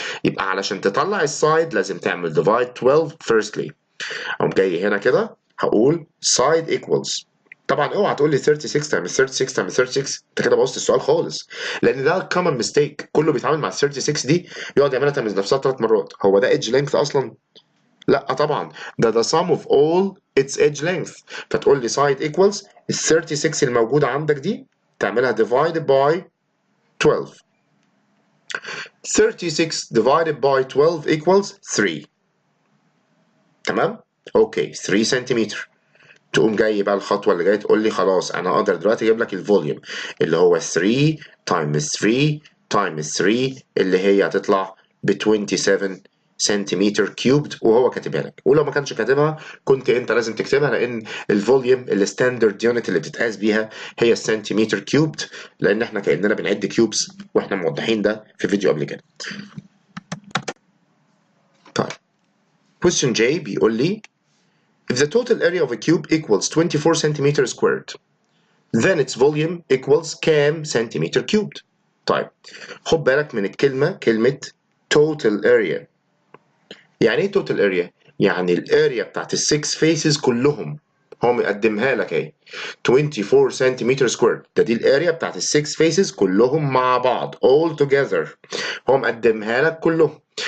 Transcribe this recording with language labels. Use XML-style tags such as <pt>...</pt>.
<ar>يبقى علشان تطلع السايد لازم تعمل</ar> <en>divide 12 firstly.</en> <ar>اقوم جاي هنا كده هقول</ar> <en>side equals،</en> <ar>طبعا اوعى تقول لي 36 times 36 times 36، انت كده بوظت السؤال خالص، لان ده</ar> <en>common mistake،</en> <ar>كله بيتعامل مع 36 دي يقعد يعملها تمز نفسها 3 مرات. هو ده</ar> <en>edge length</en> <ar>اصلا؟ لا طبعا، ده</ar> <en>the sum of all its edge length.</en> <ar>فتقول لي</ar> <en>side equals</en> <ar>ال 36 الموجوده عندك دي تعملها</ar> <en>divided by 12. 36 divided by 12 equals 3.</en> <ar>تمام؟ اوكي 3 سنتيمتر. تقوم جاي بقى الخطوه اللي جايه تقول لي خلاص انا اقدر دلوقتي اجيب لك الفوليوم اللي هو</ar> <en>3 times 3 times 3</en> <ar>اللي هي هتطلع ب 27 سنتيمتر كيوبد، وهو كاتبها لك. ولو ما كانش كاتبها كنت انت لازم تكتبها، لان الفوليوم الستاندرد يونت اللي بتتقاس بيها هي السنتيمتر كيوبد، لان احنا كاننا بنعد كيوبس واحنا موضحين ده في فيديو قبل كده. طيب</ar> <en>question J</en> <ar>بيقول لي</ar> <en>if the total area of a cube equals 24 centimeter squared then its volume equals</en> <ar>كام سنتيمتر كيوبد. طيب خد بالك من الكلمة، كلمة</ar> <en>total area.</en> <ar>يعني ايه</ar> <en>total area؟</en> <ar>يعني الاريا بتاعت السكس فيسز كلهم، هو مقدمها لك اهي 24 سنتيمتر سكوير، دي الاريا بتاعت السكس فيسز كلهم مع بعض</ar> <en>all together،</en> <ar>هو مقدمها لك كلهم.</ar>